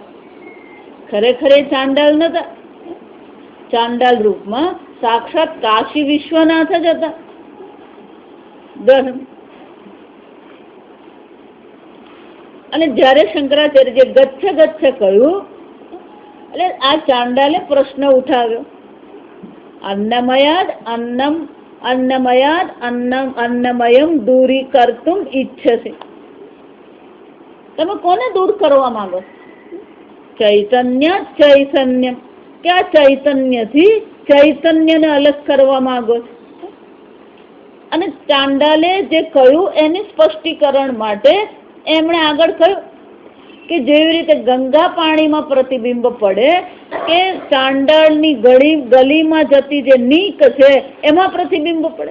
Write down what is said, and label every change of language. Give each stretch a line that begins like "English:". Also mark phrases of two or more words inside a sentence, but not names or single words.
Gujarati: ખરેખર એ ચાંડાળ નતા, ચાંડાળ રૂપમાં સાક્ષાત કાશી વિશ્વનાથ જ હતા. અને જ્યારે શંકરાચાર્યજીએ
Sanskrit: ગચ્છ ગચ્છ
Gujarati: કહ્યું એટલે આ ચાંડાલે પ્રશ્ન ઉઠાવ્યો,
Sanskrit: अन्नमयाद अन्नम अन्नमयाद अन्नम अन्नमयम दूरी कर्तुम इच्छसे.
Gujarati: તમે કોને દૂર કરવા માંગો?
Sanskrit: ચૈતન્ય ચૈતન્યમ.
Gujarati: કે આ ચૈતન્યથી ચૈતન્યને અલગ કરવા માંગો. અને ચાંડાલે જે કહ્યું એની સ્પષ્ટીકરણ માટે એમણે આગળ કહ્યું કે જેવી રીતે ગંગા પાણીમાં પ્રતિબિંબ પડે કે ચાંડાળની ગલીમાં જતી જે નીક છે એમાં પ્રતિબિંબ પડે.